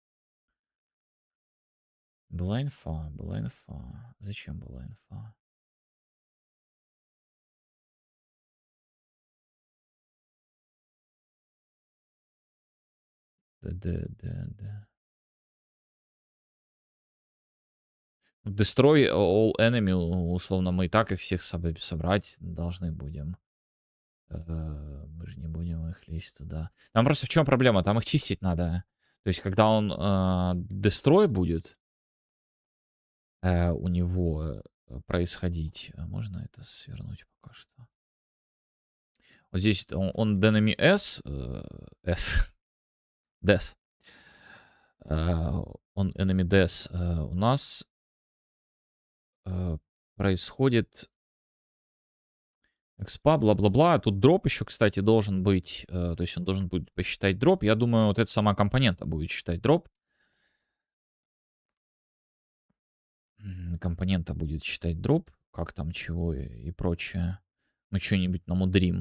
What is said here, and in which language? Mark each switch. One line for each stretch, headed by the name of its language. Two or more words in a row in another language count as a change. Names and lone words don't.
Russian: Была инфа, была инфа. Зачем была инфа? Да.
English: Destroy all enemy,
Russian: условно, мы и так их всех собрать должны будем. Мы же не будем их лезть туда. Там просто в чем проблема? Там их чистить надо. То есть, когда он destroy будет, у него происходить. Можно это свернуть пока что? Вот здесь он enemy S, S, des. Он enemy des. У нас происходит экспа, бла-бла-бла. Тут дроп еще, кстати, должен быть. То есть он должен будет посчитать дроп. Я думаю, вот эта сама компонента будет считать дроп. Компонента будет считать дроп. Как там, чего и прочее. Мы что-нибудь намудрим.